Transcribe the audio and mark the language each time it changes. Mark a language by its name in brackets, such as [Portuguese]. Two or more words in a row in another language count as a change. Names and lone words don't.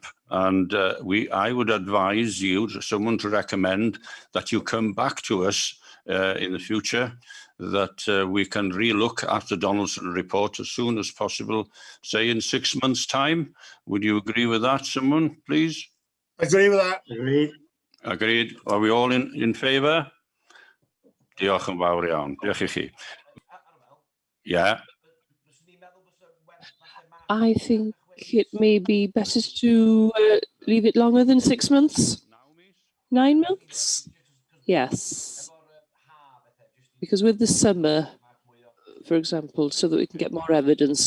[English] And I would advise you, someone to recommend that you come back to us in the future, that we can relook at the Donaldson report as soon as possible, say in 6 months' time. Would you agree with that, someone, please? Agree with that. Agreed. Agreed. Are we all in favour? [Welsh] Diolch yn fawr iawn. Diolch I chi. [English] Yeah. I think it may be better to leave it longer than 6 months. 9 months? Yes. Because with the summer, for example, so that we can get more evidence.